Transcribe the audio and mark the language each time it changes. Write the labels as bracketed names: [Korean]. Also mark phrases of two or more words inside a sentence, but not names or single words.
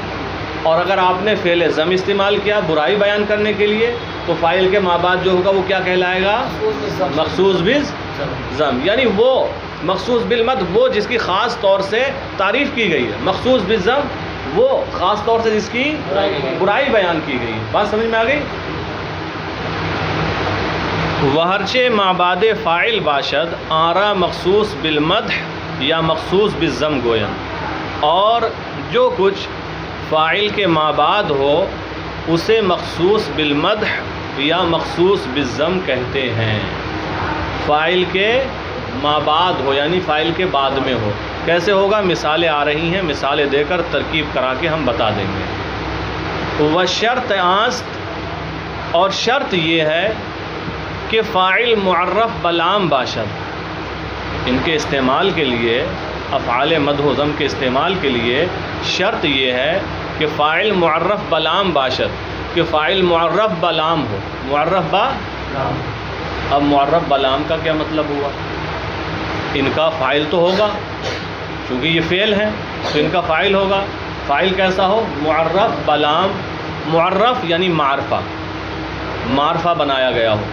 [Urdu] اور اگر آپ نے فعل ذم استعمال کیا برائی بیان کرنے کے لیے تو فاعل کے ماں بعد جو ہوگا وہ کیا کہلائے گا؟ مخصوص بالذم. یعنی وہ مخصوص بالمدح وہ جس کی خاص طور سے تعریف کی گئی ہے، مخصوص بالذم وہ خاص طور سے جس کی برائی بیان کی گئی ہے. بات سمجھ میں آ گئی؟ [Persian] وہرچہ مابعد فاعل باشد آرا مخصوص بالمدح یا مخصوص بالذم گویم، [Urdu] اور جو کچھ فاعل کے مابعد ہو اسے مخصوص بالمدح یا مخصوص بالذم کہتے ہیں۔ فاعل کے مابعد ہو یعنی فاعل کے بعد میں ہو، کیسے ہوگا؟ مثالیں آ رہی ہیں، مثالیں دے کر ترکیب کرا کے ہم بتا دیں گے۔ [Persian] وشرط آست، [Urdu] اور شرط یہ ہے کہ فاعل معرف بلام باشد، ان کے استعمال کے لیے، افعال مدح و ذم کے استعمال کے لیے شرط یہ ہے کہ فاعل معرف بلام باشد، کہ فاعل معرف بلام ہو۔ معرف بلام، اب معرف بلام کا کیا مطلب ہوا؟ ان کا فاعل تو ہوگا، چونکہ یہ فعل ہے تو ان کا فاعل ہوگا۔ فاعل کیسا ہو؟ معرف بلام، معرف یعنی معرفہ، معرفہ بنایا گیا ہو۔